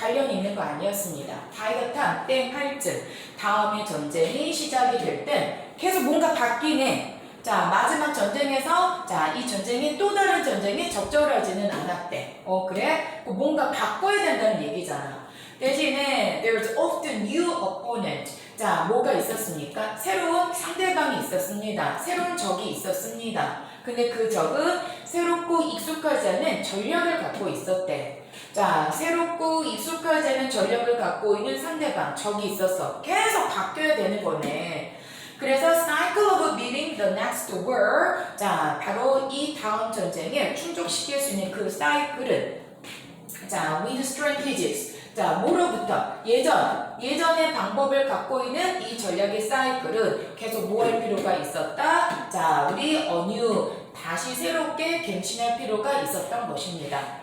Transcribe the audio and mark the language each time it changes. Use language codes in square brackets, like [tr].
[ko] 관련 있는 거 아니었습니다. [en] by the time, [ko] 땡 할 쯤, 다음에 전쟁이 시작이 될 땐 계속 뭔가 바뀌네. 마지막 전쟁에서 이 전쟁이 또 다른 전쟁이 적절하지는 않았대. 그래? 뭔가 바꿔야 된다는 얘기잖아. 대신에 [en] there's often new opponent. [ko] 뭐가 있었습니까? 새로운 상대방이 있었습니다. 새로운 적이 있었습니다. 근데 그 적은 새롭고 익숙하지 않은 전력을 갖고 있었대. 새롭고 익숙하지 않은 전력을 갖고 있는 상대방, 적이 있었어. 계속 바뀌어야 되는 거네. 그래서 [en] cycle of beating the next war. [ko] 바로 이 다음 전쟁에 충족시킬 수 있는 그 사이클은 [en] with strategies. [ko] 뭐로부터? 예전의 방법을 갖고 있는 이 전략의 사이클은 계속 뭐 할 필요가 있었다? 우리 anew, 다시 새롭게 갱신할 필요가 있었던 것입니다.